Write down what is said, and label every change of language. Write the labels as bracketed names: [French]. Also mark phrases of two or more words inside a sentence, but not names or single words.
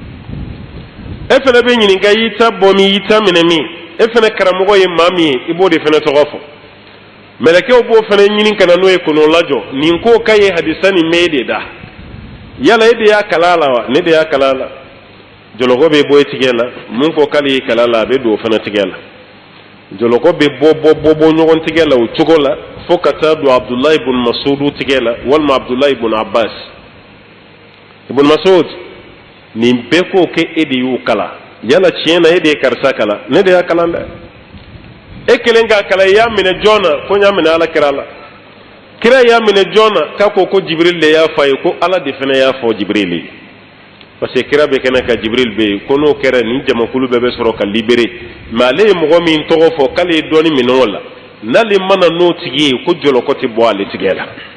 [Bambara] e fana bɛ ɲininka i y'i ta bɔ min i y'i ta minɛ min e fana karamɔgɔ ye maa min ye i b'o de fana tɔgɔ fɔ mɛlɛkɛw b'o fana ɲini ka na n'o ye k'o lajɔ nin ko k'a ye hadisa nin mɛn e de da yala e de y'a kalan a la wa ne de y'a kalan a la jɔlɔkɔ bɛ bɔ e tigɛ la mun ko k'ale ye kalan la a bɛ don o fana tigɛ la jɔlɔkɔ bɛ bɔ ɲɔgɔn tigɛ la o cogo la fo ka taa don abdulayi ibn masudu tigɛ la walima abdulayi ibn abbas ibn masud nin bɛɛ k'o kɛ e de y'o kalan yala tiɲɛ na e de ye karisa kalan ne de y'a kalan dɛ e kelen k'a kalan i y'a minɛ jɔn na ko n y'a minɛ ala kira la kira y'a minɛ jɔn na k'a ko jibril de y'a fɔ a ye ko ala de fana y'a fɔ jibril ye [French] parce que [Bambara] kira bɛ kɛnɛ ka jibril bɛ yen ko n'o kɛra nin jamakulu bɛɛ bɛ sɔrɔ ka libéré mais ale ye mɔgɔ min tɔgɔ fɔ k'ale ye dɔɔni minɛ o la n'ale mana n'o tigi ye ko jɔlɔkɔ tɛ bɔ ale tigɛ la